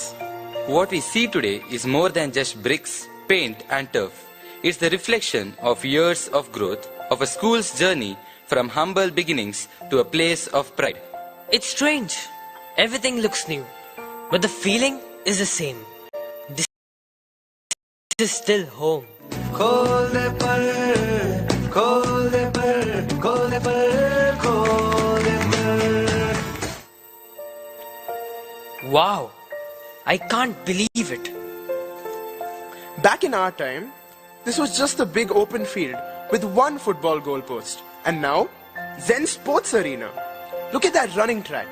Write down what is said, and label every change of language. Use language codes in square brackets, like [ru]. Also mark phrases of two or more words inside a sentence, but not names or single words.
[en] What we see today is more than just bricks, paint and turf. It's the reflection of years of growth of a school's journey from humble beginnings to a place of pride. It's strange. Everything looks new, but the feeling is the same. This is still home. [hi] खोल दे पर, खोल दे पर, खोल दे पर, खोल दे पर. [en] Wow, I can't believe it. Back in our time, this was just a big open field with one football goalpost. And now, Zen Sports Arena. Look at that running track.